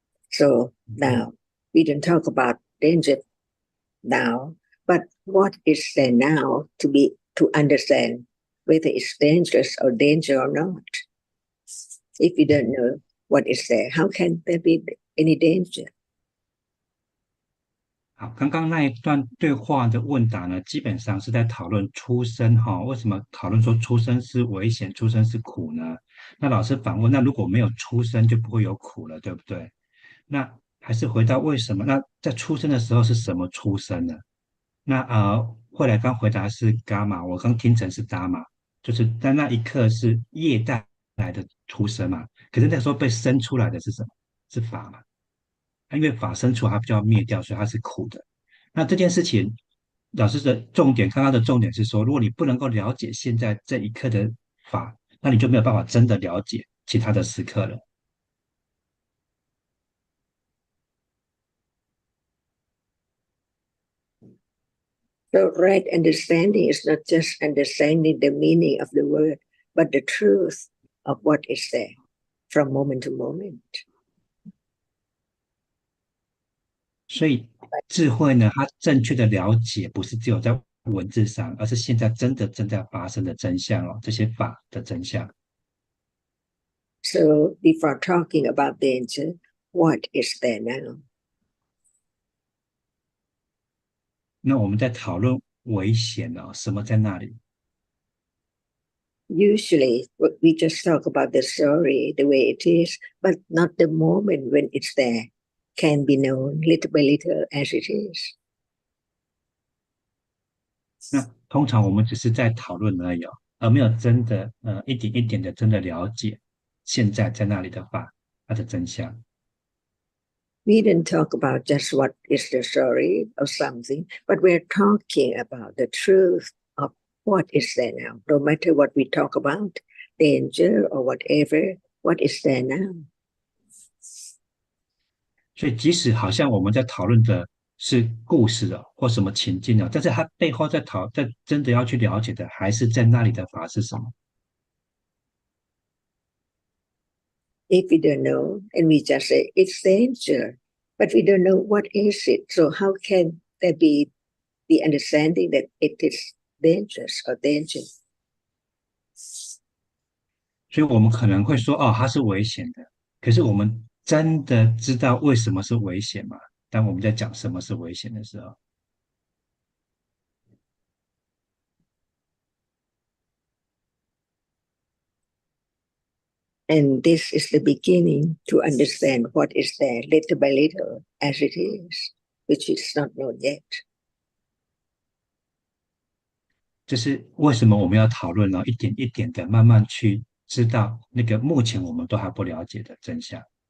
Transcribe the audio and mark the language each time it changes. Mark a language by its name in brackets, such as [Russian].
[English] So now we don't talk about danger now, but what is there now to understand whether it's dangerous or danger or not? If you don't know what is there, how can there be any danger? [Chinese] 好，刚刚那一段对话的问答呢，基本上是在讨论出生为什么讨论说出生是危险，出生是苦呢？那老师反问，那如果没有出生就不会有苦了，对不对？那还是回到为什么？那在出生的时候是什么出生呢？那后来刚回答是伽马，我刚听成是达玛，就是在那一刻是业带来的出生嘛。可是那时候被生出来的是什么？是法嘛？因为法生出来它就要灭掉，所以它是苦的。那这件事情，老师的重点，刚刚的重点是说，如果你不能够了解现在这一刻的法，那你就没有办法真的了解其他的时刻了。 [English] So right understanding is not just understanding the meaning of the word, but the truth of what is there from moment to moment. [Chinese] 所以智慧呢，它正确的了解不是只有在文字上，而是现在真的正在发生的真相哦，这些法的真相。 [English] So before talking about danger, what is there now? [Chinese] 那我们在讨论危险哦，什么在那里？ [English] Usually we just talk about the story the way it is, but not the moment when it's there can be known little by little as it is. [Chinese] 那通常我们只是在讨论而已哦，而没有真的一点一点的真的了解现在在那里的法，它的真相。 [English] We didn't talk about just what is the story of something, but we're talking about the truth of what is there now. No matter what we talk about, danger or whatever, what is there now? [Chinese] 所以即使好像我们在讨论的是故事哦，或什么情境哦，但是它背后在真的要去了解的，还是在那里的法是什么？ [English] If we don't know, and we just say it's danger, but we don't know what is it. So how can there be the understanding that it is dangerous or danger? [Chinese] 所以我们可能会说，哦，它是危险的。可是我们真的知道为什么是危险吗？当我们在讲什么是危险的时候， [English] And this is the beginning to understand what is there little by little as it is, which is not known yet. [Chinese] 这是为什么我们要讨论呢？一点一点的慢慢去知道那个目前我们都还不了解的真相。